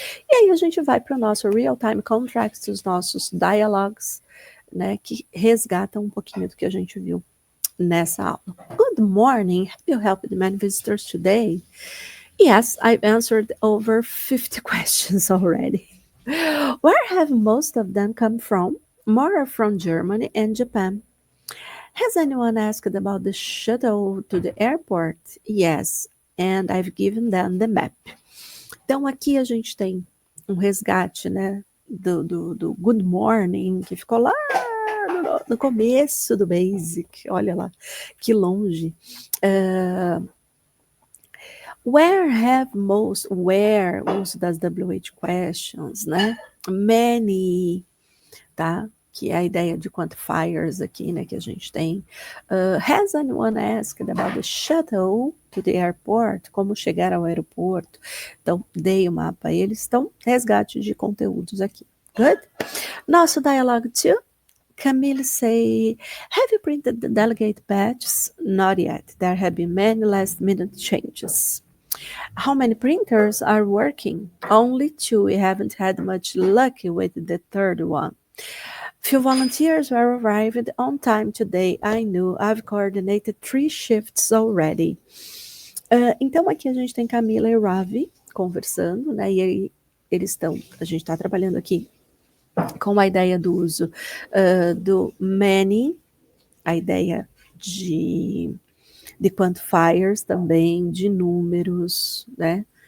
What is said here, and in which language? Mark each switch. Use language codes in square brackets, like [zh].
[pt] E aí a gente vai para o nosso Real-Time Contracts, os nossos dialogues, né, que resgatam um pouquinho do que a gente viu nessa aula. [en] Good morning, have you helped many visitors today? Yes, I've answered over 50 questions already. Where have most of them come from? More are from Germany and Japan. Has anyone asked about the shuttle to the airport? Yes, and I've given them the map. [pt] Então, aqui a gente tem um resgate, né, do Good Morning, que ficou lá no começo do Basic. Olha lá, que longe. Where, uso das WH questions, né? Many, tá? Que é a ideia de quantifiers aqui, né, que a gente tem. [en] Has anyone asked about the shuttle to the airport? [pt] Como chegar ao aeroporto? Então, dei o mapa a eles. Então, resgate de conteúdos aqui. Good? Nosso dialogue 2. [en] Camille say, have you printed the delegate badges? Not yet. There have been many last-minute changes. How many printers are working? Only 2. We haven't had much luck with the third one. Few volunteers were arrived on time today. I knew I've coordinated 3 shifts already. [pt] Então, aqui a gente tem Camila e Ravi conversando, né? E aí a gente está trabalhando aqui com a ideia do uso do many, a ideia de quantifiers também, de números, né?